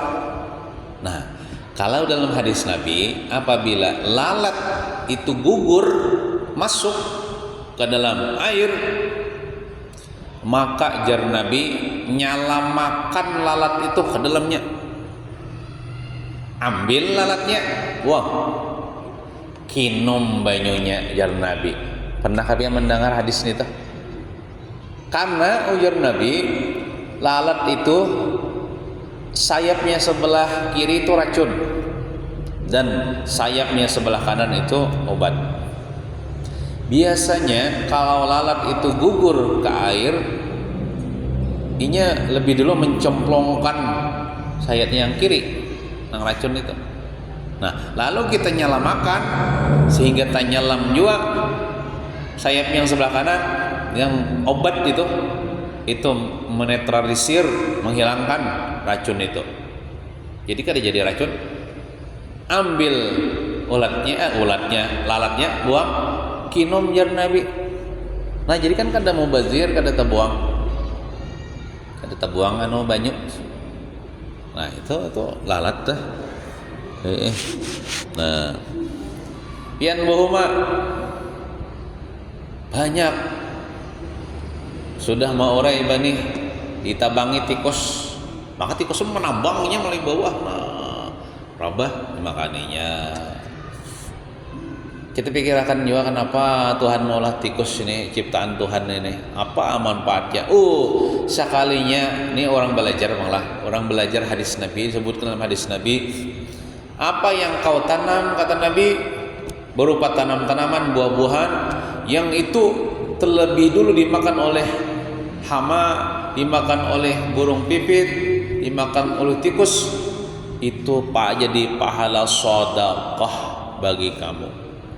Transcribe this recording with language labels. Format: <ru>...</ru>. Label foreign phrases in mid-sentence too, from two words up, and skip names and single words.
<id>Nah, kalau dalam hadis Nabi, apabila lalat itu gugur masuk ke dalam air, maka jar Nabi nyalamakan lalat itu ke dalamnya. Ambil lalatnya, buang.</id> <bjn>Kinum banyunya, jar Nabi.</bjn> <id>Pernah kalian mendengar hadis ini tuh? Karena ujar Nabi, lalat itu sayapnya sebelah kiri itu racun dan sayapnya sebelah kanan itu obat. Biasanya kalau lalat itu gugur ke air, inya lebih dulu mencemplongkan sayapnya yang kiri, yang racun itu. Nah, lalu kita nyalamakan sehingga tak nyelam juga sayap yang sebelah kanan, yang obat itu menetralisir, menghilangkan racun itu.</id> <bjn>Jadi kada jadi racun.</bjn> <id>Ambil lalatnya, buang, kinum jar Nabi.</id> <bjn>Nah, jadi kan kada mau bazir, kada terbuang banyu.</bjn> <id>Nah, itu lalat dah.</id> <bjn>Nah, pian bohuma banyak sudah mau orang ibani ditabangi tikus, maka tikus menambangnya mulai bawah. Nah, rabah makaninya.</bjn> <id>Kita pikirkan juga kenapa Tuhan mengolah tikus ini, ciptaan Tuhan ini, apa manfaatnya? Sekalinya ini orang belajar hadis Nabi, sebutkan dalam hadis Nabi, apa yang kau tanam, kata Nabi, berupa tanaman buah-buahan yang itu terlebih dulu dimakan oleh hama, dimakan oleh burung pipit, dimakan oleh tikus, itu jadi pahala sedekah bagi kamu.</id>